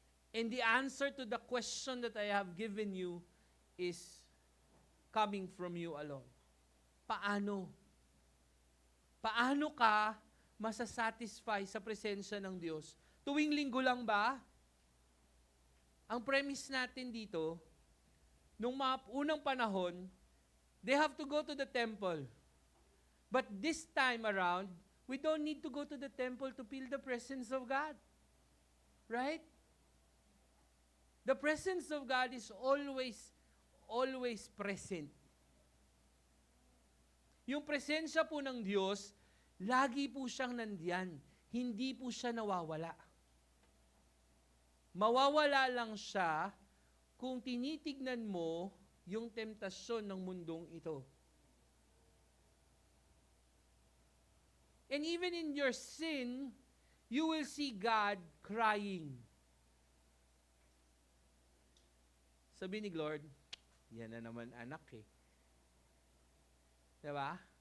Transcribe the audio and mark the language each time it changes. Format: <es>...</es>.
<en>And the answer to the question that I have given you is coming from you alone.</en> <tl>Paano? Paano ka masasatisfy sa presensya ng Diyos? Tuwing linggo lang ba? Ang premise natin dito, nung mga unang panahon,</tl> <en>they have to go to the temple. But this time around, we don't need to go to the temple to feel the presence of God. Right? The presence of God is always present.</en> <tl>Yung presensya po ng Diyos, lagi po siyang nandiyan. Hindi po siya nawawala. Mawawala lang siya kung tinitignan mo yung temptasyon ng mundong ito.</tl> <en>And even in your sin, you will see God crying.</en> <tl>Sabi ni Lord, yan na naman anak eh. Diba?</tl>